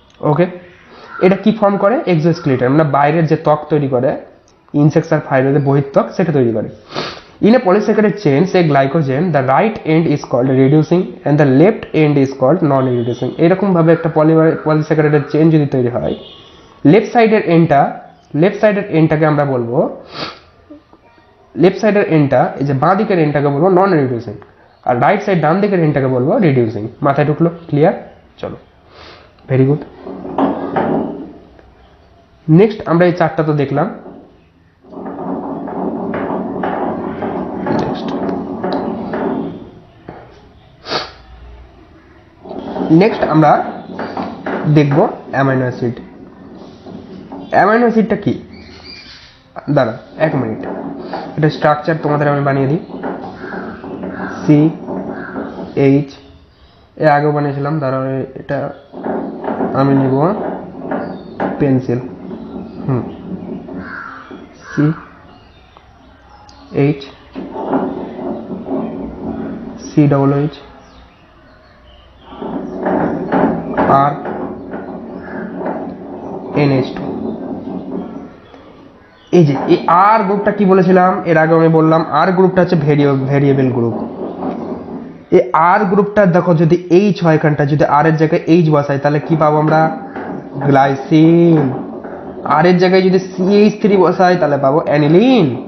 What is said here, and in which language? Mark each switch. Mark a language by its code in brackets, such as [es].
[bn] ওকে, এটা কি ফর্ম করে? এক্সোস্কেলেটন, মানে বাইরের যে ত্বক তৈরি করে, ইনসেক্টস আর ফাইবারের বহির্ত্বক, সেটা তৈরি করে। [en] In a polysaccharide chain, say glycogen, the right end is called reducing and the left end is called non-reducing. [bn] এরকম ভাবে একটা পলিস্যাকারাইডের চেইন যদি তৈরি হয়, লেফট সাইডের এন্ডটাকে আমরা বলবো, লেফট সাইডের এন্ডটা, এই যে বাঁ দিকের এন্ডটাকে বলবো নন রিডিউসিং, আর রাইট সাইড ডান দিকের এন্ডটাকে বলবো রিডিউসিং। মাথায় ঢুকলো? ক্লিয়ার? চলো, ভেরি গুড। নেক্সট আমরা এই চারটা তো দেখলাম। নেক্সট আমরা দেখব অ্যামাইনো অ্যাসিড। অ্যামাইনো অ্যাসিডটা কি? দাঁড়া 1 মিনিট, এটা স্ট্রাকচার তোমাদের আমি বানিয়ে দিই। CH এর আগেও বানিয়েছিলাম, দাঁড়া এটা আমি নিব পেন্সিল। CH COOH আর NH2। এই যে এই আর গ্রুপটা কি বলেছিলাম এর আগে আমি বললাম, আর গ্রুপটা হচ্ছে ভেরিয়েবল গ্রুপ। এই আর গ্রুপটা দেখো, যদি H হয় এখানটা, যদি আর এর জায়গায় H বসাই তাহলে কি পাবো আমরা? গ্লাইসিন। আর এর জায়গায় যদি CH3 বসাই তাহলে পাবো অ্যানিলিন।